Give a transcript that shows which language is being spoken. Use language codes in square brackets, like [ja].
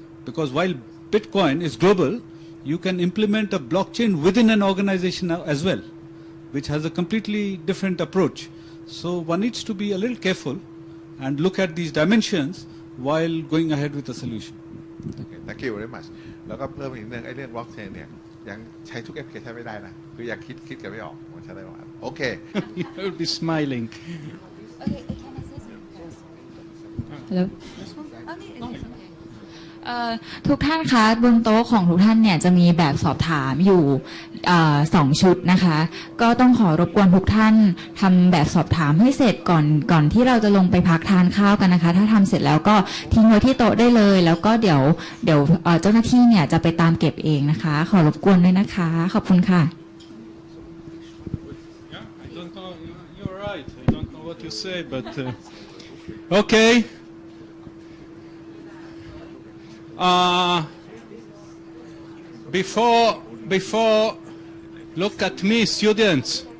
[en] Because while Bitcoin is global, you can implement a blockchain within an organization as well, which has a completely different approach. So one needs to be a little careful and look at these dimensions while going ahead with the solution. Okay, thank you very much. [th] แล้วก็เพิ่มอีกเรื่องไอ้เรื่อง blockchain เนี่ยยังใช้ทุกแอปพลิเคชันไม่ได้นะคือยังคิดกันไม่ออกมันใช้ได้ประมาณโอเค [en] You will be smiling. Okay, can I say something? Hello. Okay. [th] ทุกท่านคะบนโต๊ะของทุกท่านเนี่ยจะมีแบบสอบถามอยู่2 ชุดนะคะก็ต้องขอรบกวนทุกท่านทำแบบสอบถามให้เสร็จก่อนที่เราจะลงไปพักทานข้าวกันนะคะถ้าทำเสร็จแล้วก็ทิ้งไว้ที่โต๊ะได้เลยแล้วก็เดี๋ยวเจ้าหน้าที่เนี่ยจะไปตามเก็บเองนะคะขอรบกวนด้วยนะคะขอบคุณค่ะ [en] I don't know. You're right. I don't know what you say, but okay. Before, look at me, students.